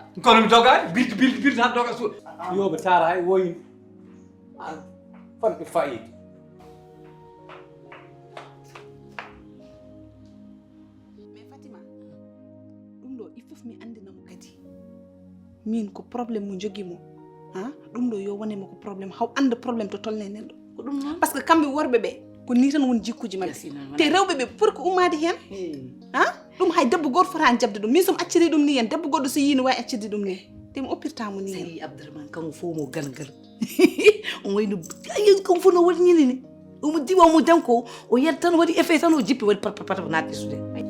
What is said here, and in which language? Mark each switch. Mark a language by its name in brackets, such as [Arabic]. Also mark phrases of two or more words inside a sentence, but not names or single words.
[Fula] kono mi dogani birti han doga suuɗ yoɓe tara hay woyni famɓe fayida mi andinamo kadi min ko probléme mo jogimo ɗum ɗo yo wonemo ko probléme haw anda probléme to tolne neɗɗo ko ɗum noon [French] par ce que [Fula] kamɓe worɓe ɓe ko ni tan woni jikkuji maɓɓe te rewɓe ɓe [French] pour que [Fula] ummade hen ɗum hay debbo goto fotani jabde ɗum min somi acciri ɗum ni hen debbo goɗɗo so yini wawi accirde ɗum ni te mi oppirtamo ni hen Abdourahmane kanko fof mo galgal on wayno kanko fof no waɗi ñini ni omo diwa omo danko o yiyata tan waɗi effet tan o jippi waɗi patapata ko naati sude